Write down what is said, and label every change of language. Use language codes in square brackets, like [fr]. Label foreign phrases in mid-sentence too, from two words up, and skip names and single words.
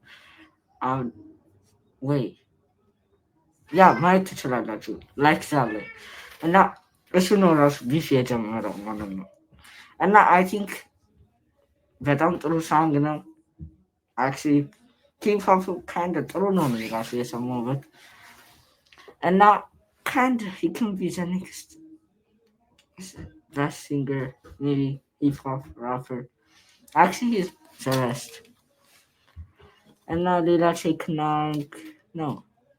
[en] wait yeah [am] ማየት ትችላላችሁ [en] like that [am] ላይ እና እሱ ነው ራሱ ቢፍ የጀመረው ማለት ነው እና [en] I think [am] በጣም ጥሩ ሳንግ ነው [en] actually hip-hop kind of [am] ጥሩ ነው ራሱ የሰማሁበት እና [en] kind of he can be the next best singer, maybe hip-hop rapper. Actually, he's the best. And now they like say Knark. No,